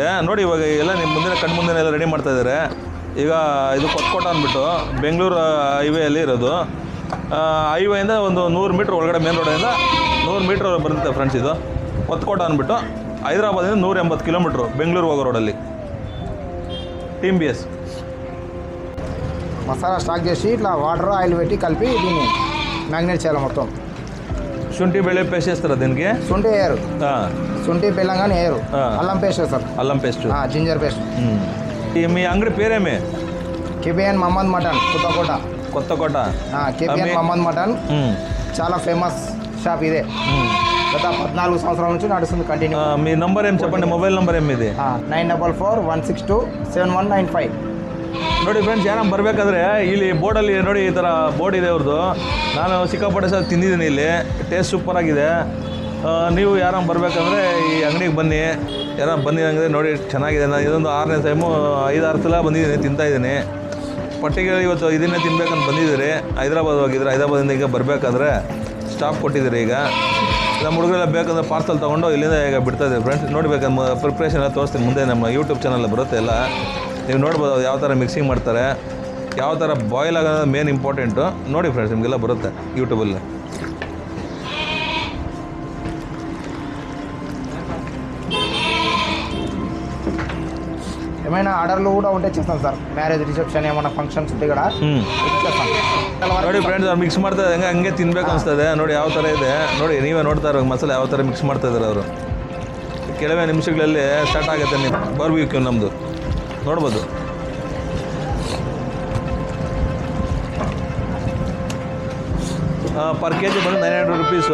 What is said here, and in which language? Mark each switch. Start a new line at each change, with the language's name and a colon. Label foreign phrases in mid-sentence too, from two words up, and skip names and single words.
Kannada: ನೋಡಿ ಇವಾಗ ಎಲ್ಲ ನಿಮ್ಮ ಮುಂದೆ ಕಣ್ಮುಂದೆ ಎಲ್ಲ ರೆಡಿ ಮಾಡ್ತಾ ಇದ್ದಾರೆ. ಈಗ ಇದು ಕೊತ್ತಕೋಟ ಅಂದ್ಬಿಟ್ಟು ಬೆಂಗಳೂರು ಹೈವೇಯಲ್ಲಿ ಇರೋದು. ಹೈವೇಯಿಂದ ಒಂದು 100 ಮೀಟ್ರ್ ಒಳಗಡೆ ಮೇನ್ ರೋಡಿಂದ 100 ಮೀಟ್ರ್ ಬರುತ್ತೆ ಫ್ರೆಂಡ್ಸ್. ಇದು ಕೊತ್ತಕೋಟ ಅಂದ್ಬಿಟ್ಟು ಹೈದರಾಬಾದಿಂದ 180 ಕಿಲೋಮೀಟ್ರು ಬೆಂಗಳೂರು ಹೋಗೋ ರೋಡಲ್ಲಿ.
Telugu: టీమ్ బిఎస్ మసాలా స్టాక్ చేసి ఇట్లా
English: water oil
Telugu: పెట్టి కలిపి దీన్ని మ్యాగ్నేట్ చేయాలి మొత్తం. శుంఠి బెల్లం పేస్ట్ చేస్తారా దీనికి? శుంఠి వేయరు, శుంఠి బెల్లం కానీ వేయరు. అల్లం పేస్ట్ వేస్తారు. అల్లం పేస్ట్,
English: ginger paste.
Telugu: మీ అంగడి పేరేమి? కేబిఎన్ మహమ్మద్ మటన్, కొత్తకోట. కొత్తకోట కేబిఎన్ మహమ్మద్ మటన్ చాలా
English: famous shop
Telugu: ఇదే. గత 14 సంవత్సరాల నుంచి నడుస్తుంది కంటిన్యూ. మీ నంబర్ ఏం చెప్పండి, మొబైల్ నంబర్ ఏమి ఇది? 9441627195.
Kannada: ನೋಡಿ ಫ್ರೆಂಡ್ಸ್, ಯಾರು ಬರಬೇಕಾದ್ರೆ ಇಲ್ಲಿ ಬೋರ್ಡಲ್ಲಿ ನೋಡಿ ಈ ಥರ ಬೋರ್ಡ್ ಇದೆ ಅವ್ರದ್ದು. ನಾನು ಸಿಕ್ಕಾಪಟ್ಟೆ ಸಹ ತಿಂದಿದ್ದೀನಿ ಇಲ್ಲಿ, ಟೇಸ್ಟ್ ಸೂಪರಾಗಿದೆ. ನೀವು ಯಾರು ಬರಬೇಕಂದ್ರೆ ಈ ಅಂಗಡಿಗೆ ಬನ್ನಿ. ಯಾರು ಬಂದಿದ್ದಂಗೆ ನೋಡಿ ಚೆನ್ನಾಗಿದೆ. ನಾನು ಇದೊಂದು 6ನೇ ಟೈಮು 5-6 ಸಲ ಬಂದಿದ್ದೀನಿ, ತಿಂತಾಯಿದ್ದೀನಿ. ಪರ್ಟಿಕ್ಯುಲರ್ ಇವತ್ತು ಇದನ್ನೇ ತಿನ್ಬೇಕಂತ ಬಂದಿದ್ದೀರಿ. ಹೈದರಾಬಾದ್ ಹೋಗಿದ್ರೆ ಹೈದರಾಬಾದಿಂದ ಈಗ ಬರಬೇಕಾದ್ರೆ ಸ್ಟಾಪ್ ಕೊಟ್ಟಿದ್ದೀರಿ. ಈಗ ನಮ್ಮ ಹುಡುಗರೆಲ್ಲ ಬೇಕಂದ್ರೆ ಪಾರ್ಸಲ್ ತೊಗೊಂಡು ಇಲ್ಲಿಂದ ಈಗ ಬಿಡ್ತಾಯಿದ್ದೀವಿ ಫ್ರೆಂಡ್ಸ್. ನೋಡಬೇಕಂದ್ರೆ ಪ್ರಿಪ್ರೇಷನ್ ಎಲ್ಲ ತೋರಿಸ್ತೀನಿ ಮುಂದೆ. ನಮ್ಮ ಯೂಟ್ಯೂಬ್ ಚಾನಲ್ ಬರುತ್ತೆ ಎಲ್ಲ, ನೀವು ನೋಡ್ಬೋದು ಯಾವ ಥರ ಮಿಕ್ಸಿಂಗ್ ಮಾಡ್ತಾರೆ, ಯಾವ ಥರ ಬಾಯ್ಲ್ ಆಗೋದು
English: main important.
Kannada: ನೋಡಿ ಫ್ರೆಂಡ್ಸ್, ನಿಮಗೆಲ್ಲ ಬರುತ್ತೆ ಯೂಟ್ಯೂಬಲ್ಲಿ.
Telugu: ఏమైనా ఆర్డర్లు కూడా ఉంటే చేస్తాం సార్.
English: marriage, reception,
Telugu: ఏమైనా ఫంక్షన్స్ ఉంటే కూడా చేస్తాం.
Kannada: ನೋಡಿ ಫ್ರೆಂಡ್ಸ್, ಅವ್ರು ಮಿಕ್ಸ್ ಮಾಡ್ತಾರೆ ಹಂಗೆ ತಿನ್ಬೇಕು ಅನಿಸ್ತದೆ. ನೋಡಿ ಯಾವ ಥರ ಇದೆ ನೋಡಿ, ನೀವೇ ನೋಡ್ತಾ ಇರೋ ಮಸಾಲೆ ಯಾವ ಥರ ಮಿಕ್ಸ್ ಮಾಡ್ತಾ ಇದ್ದಾರೆ ಅವರು. ಕೆಲವೇ ನಿಮಿಷಗಳಲ್ಲಿ ಸ್ಟಾರ್ಟ್ ಆಗುತ್ತೆ ನೀವು ಬಾರ್ಬಿಕ್ಯೂ ನಮ್ಮದು ನೋಡ್ಬೋದು.
English: per kg
Kannada: ಬಂದು 900 ರುಪೀಸು.